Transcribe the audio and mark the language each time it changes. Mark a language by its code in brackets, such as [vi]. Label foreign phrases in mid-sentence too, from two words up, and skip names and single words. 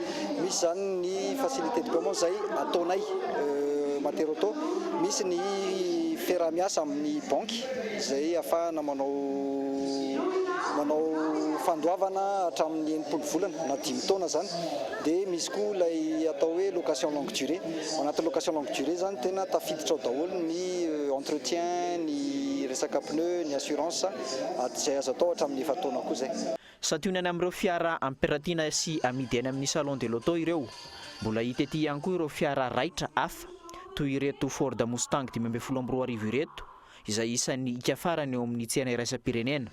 [mg] Misy zany ny [fr] facilité de paiement [mg] izay ataonay Mater Auto, misy ny fiarah-miasa amin'ny banky izay ahafahana manao fandoavana hatramin'ny 80 volana na 10 taona zany. Dia misy koa ilay atao hoe [fr] location longue durée. [mg] Anaty [fr] location longue durée [mg] zany tena tafiditra ao daholo ny entretien, ny resaka pneu, ny assurance izay azo atao hatramin'ny 7 taona koa zay. Sationany amin'ireo fiara ampirantiana sy amidy any amin'ny [fr] salon de l'auto [mg] ireo. Mbola hita ety ihany koa ireo fiara raitra hafa toy ireto Ford Mustang 2012 ireto izay isan'ny ika farany eo amin'ny tsena iraisam-pirenena.